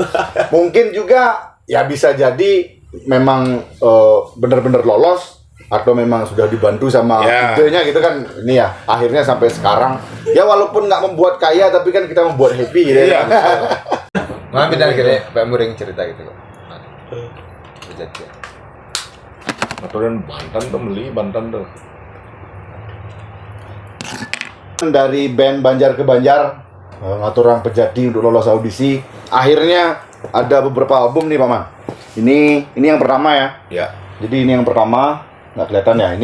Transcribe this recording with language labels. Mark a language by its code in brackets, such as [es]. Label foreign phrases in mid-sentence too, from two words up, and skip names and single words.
[id] Mungkin juga ya bisa jadi memang benar-benar lolos atau memang sudah dibantu sama Ya. idenya gitu kan. Ini ya akhirnya sampai sekarang ya walaupun nggak membuat kaya tapi kan kita membuat happy gitu Iya, ya. Mana beda kira Pak Muring cerita gitu kok. Pejati. [ban] ngaturin banten tuh beli banten tuh. [id] Dari band Banjar ke Banjar ngatur orang Pejati untuk lolos audisi. Akhirnya ada beberapa album nih Paman. Ini yang pertama ya. Ya, Jadi ini yang pertama nggak kelihatan ya.